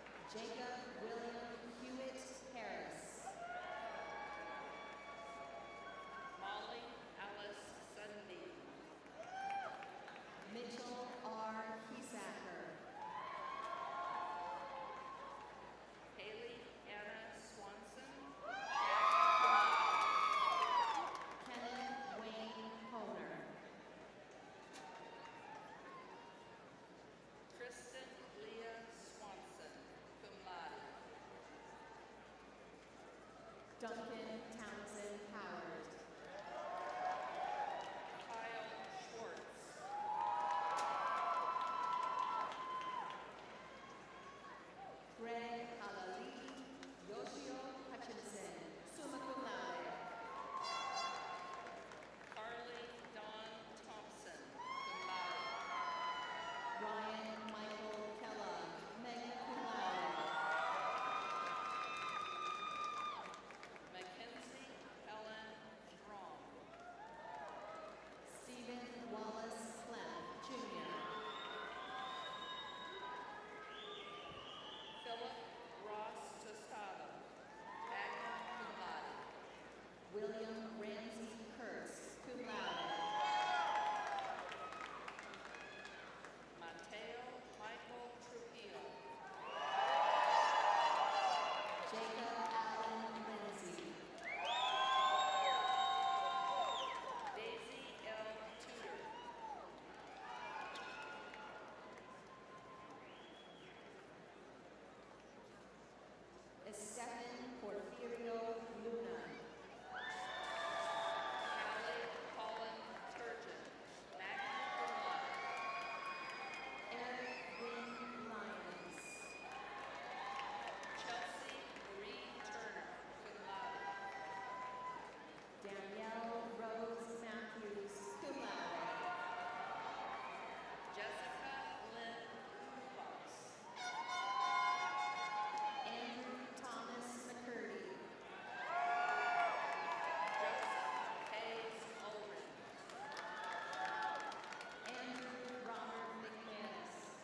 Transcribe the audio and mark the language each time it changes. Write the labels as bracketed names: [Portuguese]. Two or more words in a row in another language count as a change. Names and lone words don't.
[English] Jacob William Hewitt Harris. Molly Alice Sunbeam. Mitchell R. Hesacker. Haley Anna Swanson. Kenneth Wayne Honer. Kristen Leah Swanson, [Latin] cum laude. [English] Duncan Townsend Howard. Kyle Schwartz. Greg Halali Yoshio Hutchinson, [Latin] summa cum laude. [English] Carly Dawn Thompson, [Latin] cum laude. [English] Ryan Michael Kellogg, [Latin] magna cum laude. [English] Mackenzie Helen Strong. Stephen Wallace Clem, Jr. Philip Ross Tostado, [Latin] magna cum laude. [English] William Ramsey Kurtz, [Latin] cum laude. [English] Mateo Michael Trujillo. Jacob Allen Lindsay. Daisy L. Tudor. Estefan Porfirio Luna. Callie Colin Turgeon, [Latin] magna cum laude. [English] Eric Wynn Lyons. Chelsea Marie Turner, [Latin] cum laude. [English] Danielle Rose Matthews, [Latin] cum laude. [English] Jessica Lynn Fox. Andrew Thomas McCurdy. Joseph Hayes Ulrich. Andrew Robert McManus.